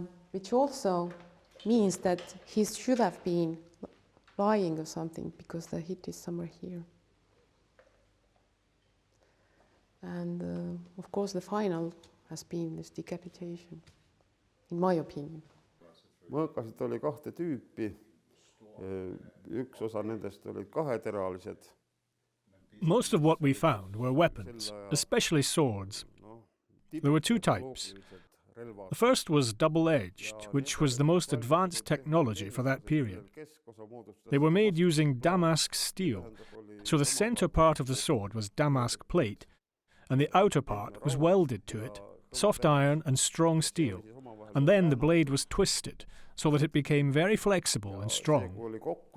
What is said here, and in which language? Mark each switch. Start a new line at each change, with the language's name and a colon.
English: Which also means that he should have been lying or something, because the hit is somewhere here. And of course the final has been this decapitation, in my opinion.
Estonian: mõõkasid oli kahte tüüpi. Üks osa nendest olid kaheteralised
English: Most of what we found were weapons, especially swords. There were two types. The first was double-edged, which was the most advanced technology for that period. They were made using damask steel, so the center part of the sword was damask plate, and the outer part was welded to it, soft iron and strong steel, and then the blade was twisted, so that it became very flexible and strong.